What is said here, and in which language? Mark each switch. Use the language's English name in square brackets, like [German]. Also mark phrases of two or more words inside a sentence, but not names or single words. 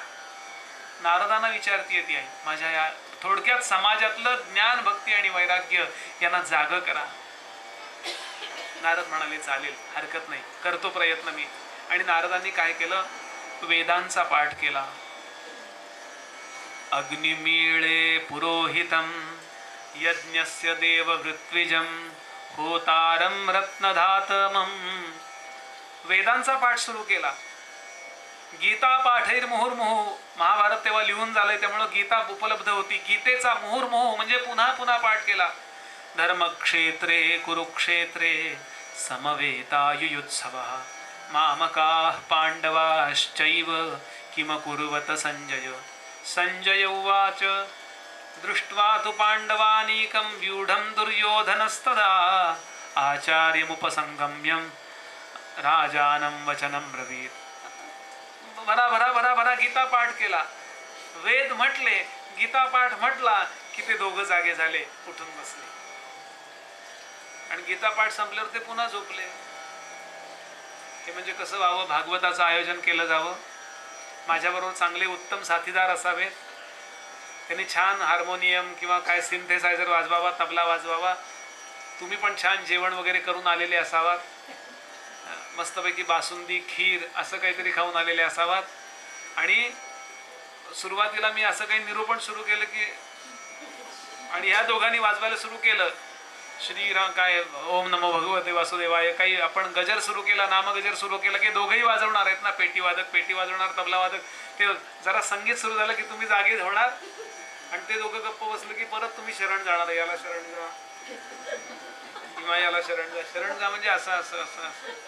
[Marathi] नारदांना विचारतीये ती आई. माझ्या या थोडक्यात समाजातलं ज्ञान, भक्ती आणि वैराग्य यांना जाग करा. नारद म्हणाले चालेल, हरकत नाही, करतो प्रयत्न मी. आणि नारदांनी काय केलं? वेदांचा पाठ केला. [Sanskrit] अग्निमीळे पुरोहितम यज्ञस्य देववृत्विजम होतारम रत्नधातमम. [Marathi] वेदांचा पाठ सुरू केला. [Sanskrit] गीता पाठैर मुहुर्मुहु. [Marathi] महाभारत तेव्हा लिहून झालंय त्यामुळं गीता उपलब्ध होती. गीतेचा मुहुर्मुहु म्हणजे पुन्हा पुन्हा पाठ केला. [Sanskrit] धर्मक्षेत्रे कुरुक्षेत्रे समवेतायुयुत्सवः मामकाः पांडवाश्चैव किम कुर्वत संजय. संजय उवाच दृष्ट्वा तु पांडवानीकं व्यूढं दुर्योधनस्तदा आचार्यमुपसंगम्यं राजानं वचनं ब्रवीत. [Marathi] भरा भरा भरा भरा गीता पाठ केला, वेद म्हटले, गीता पाठ म्हटला की ते दोघं जागे झाले, उठून बसले. आणि गीता पाठ संपल्यावर ते पुन्हा झोपले. हे म्हणजे कसं व्हावं? भागवताचं आयोजन केलं जावं, माझ्याबरोबर चांगले उत्तम साथीदार असावेत, त्यांनी छान हार्मोनियम किंवा काय सिंथेसायझर वाजवावा, तबला वाजवावा, तुम्ही पण छान जेवण वगैरे करून आलेले असावात, मस्तपैकी बासुंदी खीर असं काहीतरी खाऊन आलेले असावात. आणि सुरुवातीला मी असं काही निरूपण सुरू केलं की, आणि ह्या दोघांनी वाजवायला सुरू केलं, श्रीराम काय [Sanskrit] ओम नमो भगवते वासुदेवाय, [Marathi] काही आपण गजर सुरू केला, नामगजर सुरू केला की दोघंही वाजवणार आहेत ना, पेटी वादक पेटी वाजवणार, तबला वादक. ते जरा संगीत सुरू झालं की तुम्ही जागे होणार आणि ते दोघं गप्प बसलं की परत तुम्ही शरण जाणार, याला शरण जा किंवा याला शरण जा. शरण जा म्हणजे असं असं असं असं.